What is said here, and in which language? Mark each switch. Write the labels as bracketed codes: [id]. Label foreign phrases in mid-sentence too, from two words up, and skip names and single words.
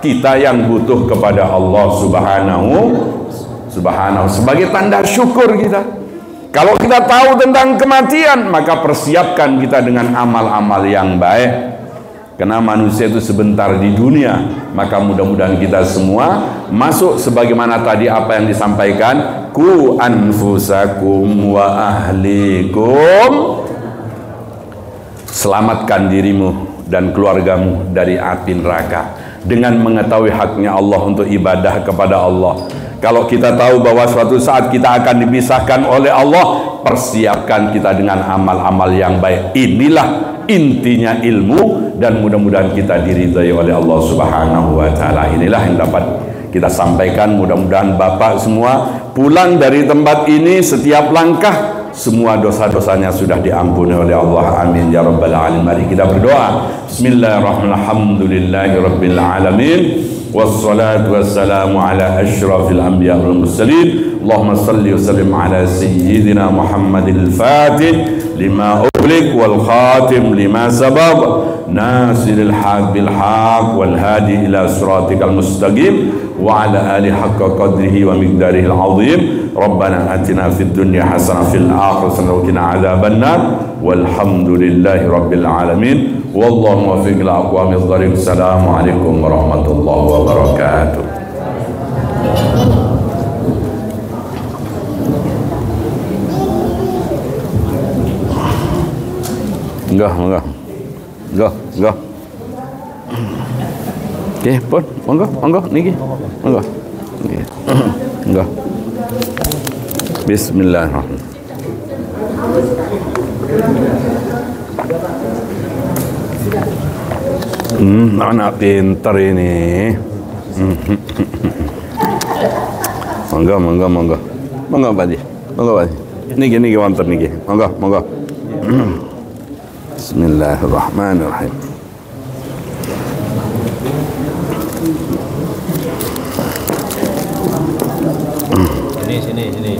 [id] Kita yang butuh kepada Allah Subhanahu sebagai tanda syukur kita. Kalau kita tahu tentang kematian, maka persiapkan kita dengan amal-amal yang baik. Karena manusia itu sebentar di dunia, maka mudah-mudahan kita semua masuk sebagaimana tadi apa yang disampaikan, [ar] قوا أنفسكم وأهليكم, [id] selamatkan dirimu dan keluargamu dari api neraka dengan mengetahui haknya Allah untuk ibadah kepada Allah. Kalau kita tahu bahwa suatu saat kita akan dipisahkan oleh Allah, persiapkan kita dengan amal-amal yang baik. Inilah intinya ilmu, dan mudah-mudahan kita diridhai oleh Allah [ar] سبحانه وتعالى. [id] Inilah yang dapat kita sampaikan. Mudah-mudahan Bapak semua pulang dari tempat ini, setiap langkah semua dosa-dosanya sudah diampuni oleh Allah. [ar] آمين يا رب العالمين. [id] Mari kita berdoa. [ar] بسم الله الرحمن الرحيم الحمد لله رب العالمين. والصلاة والسلام على أشرف الأنبياء والمرسلين. اللهم صل وسلم على سيدنا محمد الفاتح لما أغلق والخاتم لما سبق ناصر الحق بالحق والهادي إلى صراطك المستقيم وعلى آله حق قدره ومقداره العظيم. ربنا آتنا في الدنيا حسنة في الآخرة حسنة وقنا عذاب النار. والحمد لله رب العالمين والله الموفق إلى أقوم الطريق. السلام عليكم ورحمة الله وبركاته. [id] Enggak. Oke, [jv] pun, monggo niki. Monggo. Nggih. [id] Enggak. [ar] Bismillahirrahmanirrahim. [id] Anak pintar ini. [jv] Monggo Pak Haji. Niki wonten niki. Monggo. [ar] Bismillahirrahmanirrahim. [id] Sini.